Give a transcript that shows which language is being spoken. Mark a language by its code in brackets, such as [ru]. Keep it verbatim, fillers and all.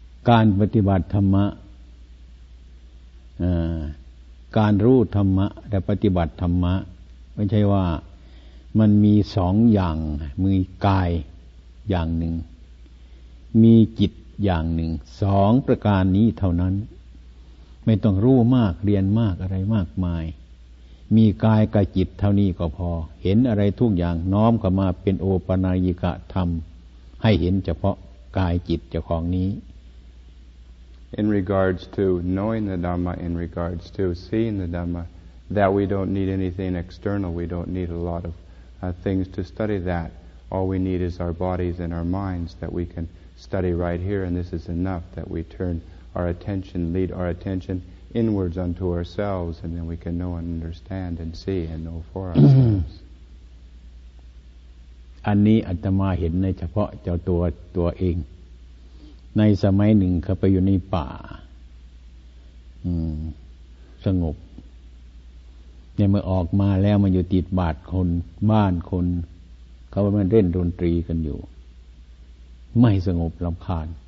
[th] การปฏิบัติธรรมะเอ่อการรู้ธรรมะและปฏิบัติธรรมะไม่ใช่ว่ามันมีสองอย่างมีกายอย่างหนึ่งมีจิตอย่างหนึ่งสองประการนี้เท่านั้นไม่ต้องรู้มากเรียนมากอะไรมากมายมีกายกับจิตเท่านี้ก็พอเห็นอะไรทุกอย่างน้อมเข้ามาเป็นโอปนายกะธรรมให้เห็นเฉพาะกายจิตเจ้าของนี้ [en] In regards to knowing the Dhamma, in regards to seeing the Dhamma, that we don't need anything external, we don't need a lot of uh, things to study that. All we need is our bodies and our minds that we can study right here, and this is enough that we turn our attention, lead our attention inwards unto ourselves, and then we can know and understand and see and know for ourselves. [th] อันนี้อาตมาเห็นในเฉพาะเจ้าตัวตัวเองในสมัยหนึ่งเขาไปอยู่ในป่าอืมสงบเนี่ยเมื่อออกมาแล้วมันอยู่ติดบาดคนบ้านคนเขาว่ามันเล่นดนตรีกันอยู่ไม่สงบรำคาญ